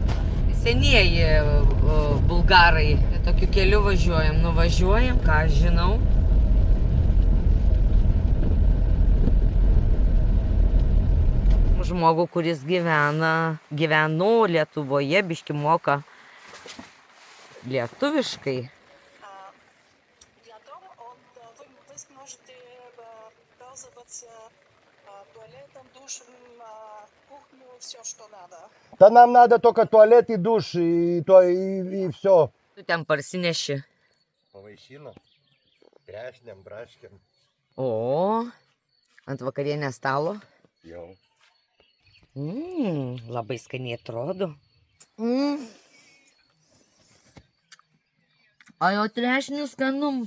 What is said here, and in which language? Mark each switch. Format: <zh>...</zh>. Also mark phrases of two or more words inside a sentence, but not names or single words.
<lt>Senieji bulgarai. Tokiu keliu važiuojam. Nuvažiuojam, ką aš žinau. Žmogų, kuris gyveno Lietuvoje, biški moka lietuviškai.</lt> <ru>Для дома вы сможете пользоваться туалетом, душем, кухню, все, что надо. Да нам надо только туалет и душ, и все.</ru> <lt>Tu ten parsineši. Pavaišino. Trešniam, braškiam. O, ant vakarienės stalo. Jau. Labai skaniai atrodo. O jau trešnius skanums.</lt>